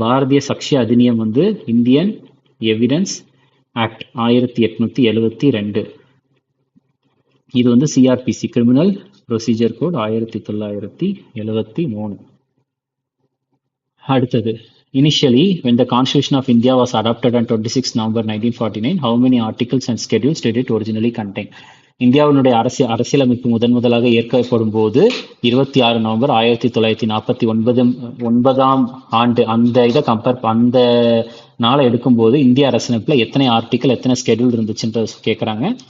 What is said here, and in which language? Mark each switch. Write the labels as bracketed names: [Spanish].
[Tamil] பாரதிய சக்ஷ அதிநியம் வந்து Indian evidence act 1872. இது வந்து சிஆர்பிசி கிரிமினல் ப்ரொசீஜர் கோட் 1973. [English] அடுத்தது initially when the constitution of India was adopted on 26 November 1949 how many articles and schedules did it originally contain? [Tamil] இந்தியாவினுடைய அரசியலமைப்பு முதலாக ஏற்கப்படும் போது 26 November 1949 ஆண்டு அந்த இதை அந்த நாளை எடுக்கும்போது இந்திய அரசியலமைப்புல எத்தனை ஆர்டிக்கல் எத்தனை ஸ்கெடியூல் இருந்துச்சுன்ற கேட்குறாங்க.